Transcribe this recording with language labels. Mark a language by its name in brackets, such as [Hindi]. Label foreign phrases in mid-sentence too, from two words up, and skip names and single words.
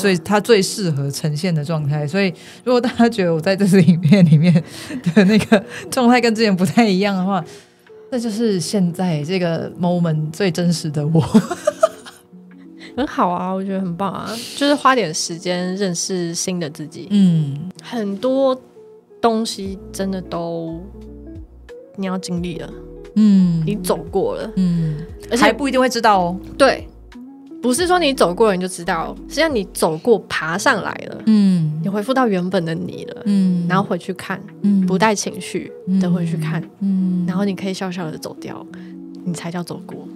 [Chinese] 所以它最適合呈現的狀態。所以如果大家覺得我在這支影片裡面的那個狀態跟之前不太一樣的話，那就是現在這個 moment 最真實的我。很好啊，我覺得很棒啊，就是花點時間認識新的自己。很多東西真的都你要經歷了，你走過了，而且還不一定會知道哦。对，不是說你走過了你就知道，實際上你走過爬上來了，你恢復到原本的你了，然後回去看，不帶情緒的回去看，然後你可以笑笑的走掉，你才叫走过。